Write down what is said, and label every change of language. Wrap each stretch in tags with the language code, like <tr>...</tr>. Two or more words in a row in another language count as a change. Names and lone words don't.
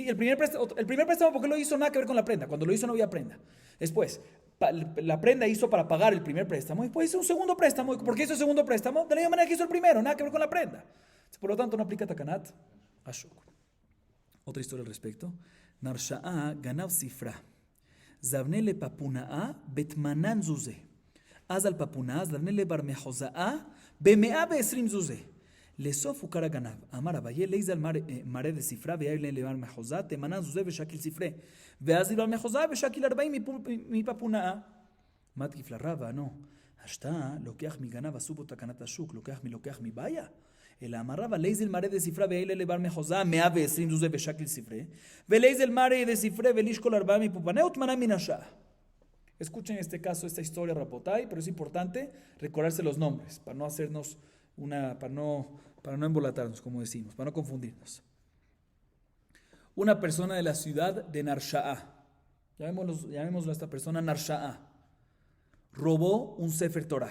<es>El primer préstamo, ¿por qué lo hizo? Nada que ver con la prenda. Cuando lo hizo no había prenda. Después, la prenda hizo para pagar el primer préstamo. Después hizo un segundo préstamo. ¿Por qué hizo el segundo préstamo? De la misma manera que hizo el primero. Nada que ver con la prenda. Por lo tanto, no aplica</es> <he>תקנת השוק.</he> <es>Otra historia al respecto.</es> <arc>נרשאה גנב סיפרא. זבניה לפפונאה בתמנן זוזי. אזל פפונאה זבניה לבר מחוזא במאה ועשרים זוזה. לסוף הוכר הגנב. אמר אביי ליז על מראה דספרה ויאיר להם למר מחוזה, תמנן זוזה ושקיל ספרה. ואז דיבר מחוזה ושקיל 40 מפפונאה. מה תקיף לרב וענו? השתה לוקח מגנב עשו בו תקנת השוק, לוקח מבעיה. אלא אמר רבא ליז על מראה דספרה ויאיר להם למר מחוזה, 120 זוזה ושקיל ספרה. וליז על מראה דספרה ולישקול 40 מפפונאה ותמנן מן השעה.</arc> <es>Escuchen en este caso esta historia Rapotay, pero es importante recordarse los nombres para no hacernos para no embolatarnos, como decimos, para no confundirnos. Una persona de la ciudad de Narsha'a, llamémoslo a esta persona Narsha'a, robó un</es> <he>ספר תורה.</he>